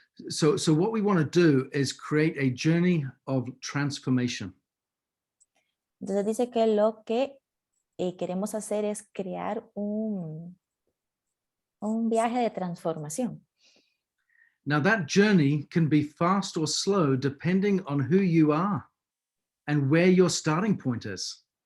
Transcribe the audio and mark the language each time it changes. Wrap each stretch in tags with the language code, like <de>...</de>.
<en>So what we want to do is create a journey of transformation.</en> <es>Entonces dice que lo que queremos hacer es crear un viaje de transformación.</es> <en>Now that journey can be fast or slow depending on who you are and where your starting point is.</en>